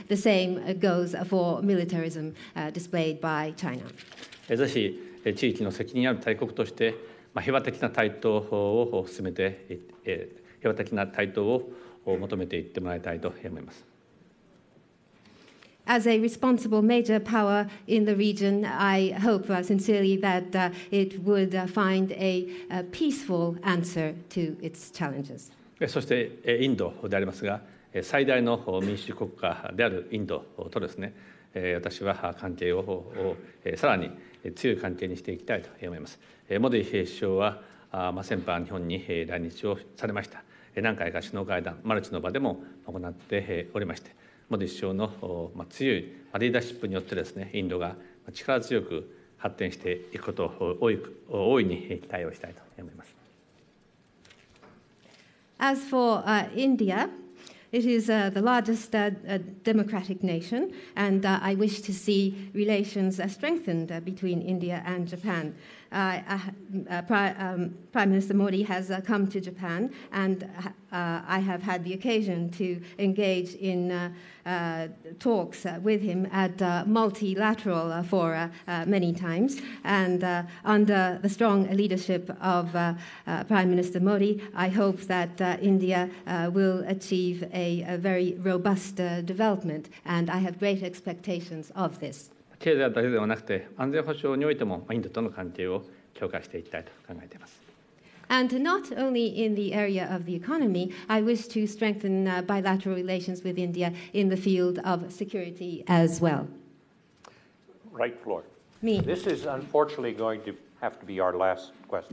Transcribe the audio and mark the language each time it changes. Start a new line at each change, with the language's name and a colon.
English: The same goes for militarism displayed by China.
Japanese: ぜひ地域の責任ある大国として平和的な台頭を進めて、平和的な台頭を求めていってもらいたいと思います。
English: as a responsible major power in the region, I hope sincerely that it would find a peaceful answer to its challenges.
Japanese: そしてインドでありますが、最大の民主主義国家であるインドとですね、私は関係をさらに強い関係にしていきたいと思います。モディ首相は先般日本に来日をされました。何回か首脳会談、マルチの場でも行っておりまして、モディ首相の強いリーダーシップによってですね、インドが力強く発展していくことを大いに期待をしたいと思います。
English: As for India, it is the largest democratic nation, and I wish to see relations strengthened between India and Japan. Prime Minister Modi has come to Japan, and I have had the occasion to engage in talks with him at multilateral fora many times. And under the strong leadership of Prime Minister Modi, I hope that India will achieve a very robust development, and I have great expectations of this.
Japanese: 経済だけではなくて、安全保障においてもインドとの関係を強化していきたいと考えています。
English: And not only in the area of the economy, I wish to strengthen bilateral relations with India in the field of security as well. Right floor. Me. This is unfortunately going to have to be our last question.